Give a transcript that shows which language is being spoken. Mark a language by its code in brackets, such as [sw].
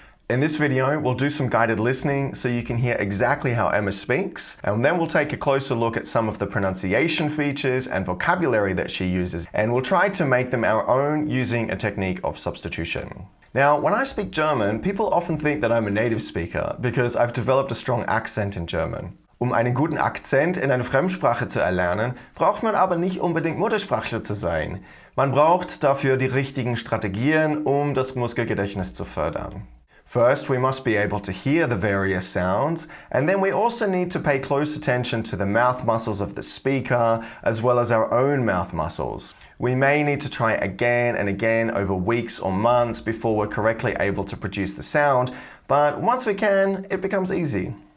[en] In this video, we'll do some guided listening so you can hear exactly how Emma speaks, and then we'll take a closer look at some of the pronunciation features and vocabulary that she uses, and we'll try to make them our own using a technique of substitution. Now, when I speak German, people often think that I'm a native speaker because I've developed a strong accent in German. [de] Einen guten Akzent in einer Fremdsprache zu erlernen, braucht man aber nicht unbedingt Muttersprachler zu sein. Man braucht dafür die richtigen Strategien, das Muskelgedächtnis zu fördern. [en] First, we must be able to hear the various sounds, and then we also need to pay close attention to the mouth muscles of the speaker, as well as our own mouth muscles. We may need to try again and again over weeks or months before we're correctly able to produce the sound, but once we can, it becomes easy.